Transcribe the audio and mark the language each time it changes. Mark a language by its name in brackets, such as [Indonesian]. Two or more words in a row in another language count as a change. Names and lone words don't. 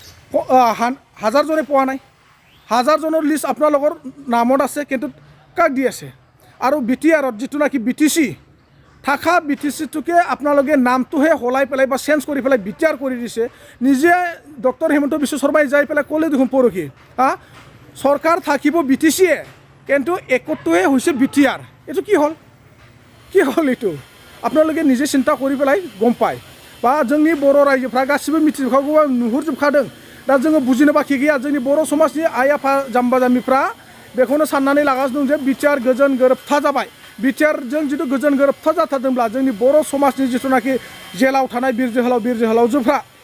[Assamese] 1000 জনে পোৱা নাই 1000 জনৰ লিষ্ট আপোনালোকৰ নামত আছে কিন্তু কাক দি আছে আৰু বিটিআৰত যিটো নাকি BTC থাকা BTCটোকে আপোনালোকে নামটোহে হলাই পেলাই বা চেঞ্জ কৰি পেলাই বিটিআৰ কৰি দিছে নিজে ডক্টৰ হিমন্ত বিশ্ব শৰ্মাই যাই পেলাই ক'লে দেখোন পৰহি হা চৰকাৰ থাকিব BTCয়ে কিন্তু একটোহে হৈছে বিটিআৰ এইটো কি হ'ল এইটো আপোনালোকে নিজে চিন্তা কৰি পেলাই গম পায় বা [Bodo] जोंनि बर' रायजोफ्रा गासिबो मिथिजोबखागौ नुहुरजोबखादों दा जोङो बुजिनो बाखि गैया जोंनि बर' समाजनि आइ आफा जाम्बा जाम्बिफ्रा बेखौनो साननानै लागासिनो दं जे बिटिआर गोजोन गोरोबथा जाबाय बिटिआरजों जिथु गोजोन गोरोबथा जाथारदोंब्ला जोंनि बर' समाजनि जिथुनाखि जेलाव थानाय बिर जोहोलावजोफ्रा